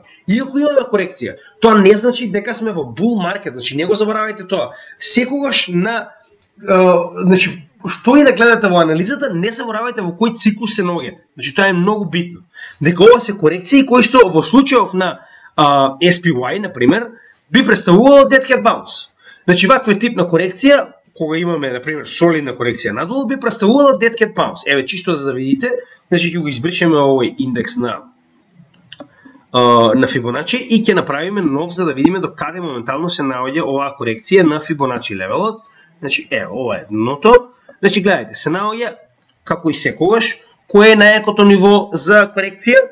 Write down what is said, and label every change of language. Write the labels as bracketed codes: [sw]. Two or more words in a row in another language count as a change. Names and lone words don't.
[mk] Иако имаме корекција, тоа не значи дека сме во [en] bull market, [mk] значи не го заборавајте тоа. Секогаш значи што и да гледате во анализата, не заборавајте во кој циклус се наоѓате. Значи тоа е многу битно. Дека ова се корекции кои што во случајов на SPY, на пример, би представувало [en] dead cat bounce. [mk] Значи ваквиот тип на корекција, кога имаме на пример солидна корекција надолу, би представувала [en] dead cat bounce. [mk] Еве чисто за да видите, значи ќе го избришеме овој индекс на Fibonacci и ќе направиме нов за да видиме до каде моментално се наоѓа оваа корекција на Fibonacci левелот. Значи ова е дното. Значи гледайте, се наоѓа како и секогаш кое е најакото ниво за корекција.